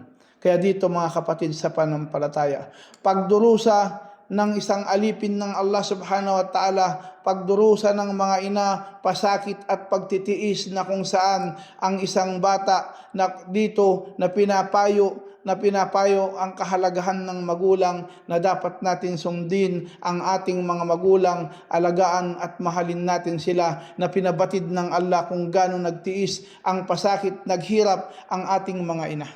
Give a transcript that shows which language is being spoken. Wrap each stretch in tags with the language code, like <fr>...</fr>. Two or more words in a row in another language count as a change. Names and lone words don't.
<tl>Kaya dito mga kapatid sa panampalataya, pagdurusa ng isang alipin ng Allah</tl> <ar>سبحانه وتعالى,</ar> <tl>pagdurusa ng mga ina, pasakit at pagtitiis, na kung saan ang isang bata na dito na pinapayo ang kahalagahan ng magulang, na dapat natin sundin ang ating mga magulang, alagaan at mahalin natin sila, na pinabatid ng Allah kung gaano nagtiis ang pasakit, naghirap ang ating mga ina.</tl>